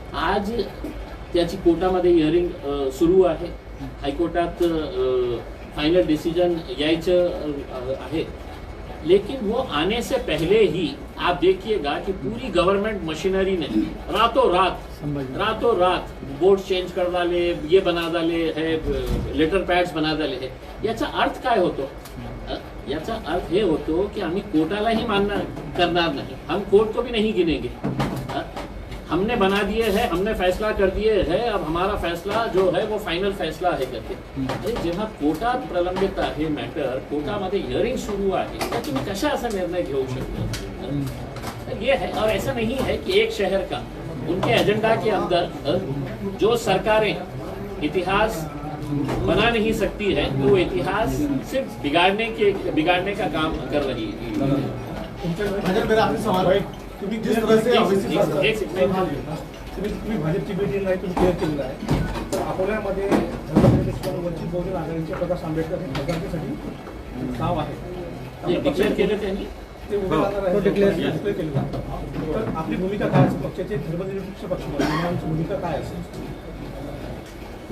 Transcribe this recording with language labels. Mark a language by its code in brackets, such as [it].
[mr] आज त्याची कोर्टामध्ये हिअरिंग सुरू आहे. हाईकोर्टात फाइनल डिसीजन यायचं आहे. [hi] लेकिन वो आने से पहले ही आप देखिएगा कि पूरी गवर्नमेंट मशीनरी ने रातों रात बोर्ड चेंज कर डाले, ये बना डाले है, लेटर पैड्स बना डाले है. [mr] याचा अर्थ काय होतो? याचा अर्थ हे होतो की आम्ही कोर्टालाही मान्य करणार नाही, [hi] हम कोर्ट को भी नहीं गिनेंगे. हमने बना दिए है, हमने फैसला कर दिए है, अब हमारा फैसला जो है वो फाइनल फैसला आहे करते. [mr] जेव्हा कोर्टात प्रलंबित आहे मॅटर, कोर्टामध्ये हिअरिंग सुरू आहे, तर तुम्ही कशा असा निर्णय घेऊ शकता? [hi] ये है. और ऐसा नहीं है कि एक शहर का उनके एजेंडा के अंदर जो सरकारें इतिहास बना नहीं सकती है तो इतिहास सिर्फ बिगाड़ने का काम कर रही है. मेरा आखिरी सवाल है, जिस तरह से [mr] तुम्ही भाजपची भेटी नाही तुम्ही क्लिअर केलेलं आहे, तर अकोल्यामध्ये वंचित बहुजन आघाडीचे प्रकाश आंबेडकर हे खासदारकीसाठी नाव आहे, डिक्लेअर केलं त्यांनी. ते उभे राहणार आहे, डिक्लेअर केलेलं आहे. तर आपली भूमिका काय असेल, पक्षाचे धर्मनिरपेक्ष पक्ष म्हणून भूमिका काय असेल?